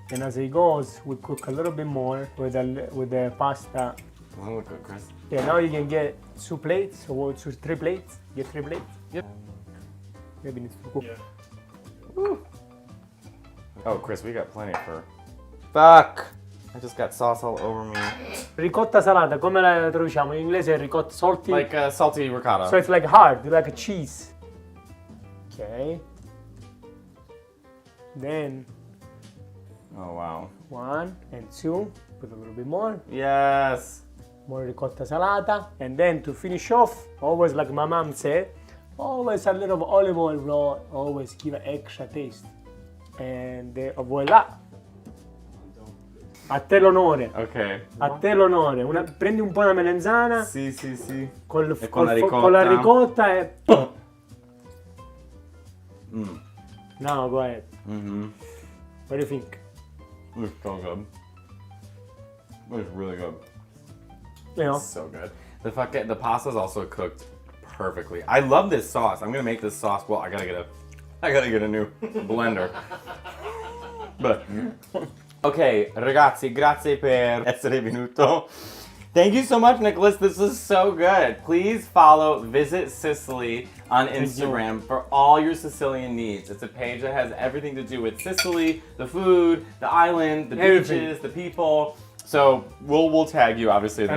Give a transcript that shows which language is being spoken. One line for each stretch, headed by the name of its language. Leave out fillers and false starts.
English: And as it goes, we cook a little bit more with the pasta. Doesn't look good, Chris. Yeah, now you can get 2 plates or 3 plates. Get 3 plates. Yep. Maybe needs to cook. Yeah. Woo. Oh, Chris, we got plenty for. Fuck! I just got sauce all over me.
Italian: Ricotta salata, come la traduciamo? In inglese è ricotta salty.
English: Like salty ricotta. So it's like hard, like a cheese. Okay. Then Oh wow. 1 and 2. Put a little bit more. Yes. More ricotta salata. And then to finish off, always like my mom said, always a little olive oil raw, always give an extra taste. And voilà.
Italian: A te l'onore.
English: Okay.
Italian: A te l'onore. Prendi un po' la melenzana Sì, sì, sì. con la ricotta. con la ricotta e... Mm.
English: No, go ahead. Mm-hmm. What do you think? It's so good. It's really good. You know? It's so good. The pasta's also cooked perfectly. I love this sauce. I'm gonna make this sauce. Well, I gotta get a new blender. But okay,
Italian: ragazzi, grazie per essere venuto.
English: Thank you so much, Nicholas. This was so good. Please follow Visit Sicily on Instagram for all your Sicilian needs. It's a page that has everything to do with Sicily, the food, the island, the beaches, the people. So we'll tag you obviously in this.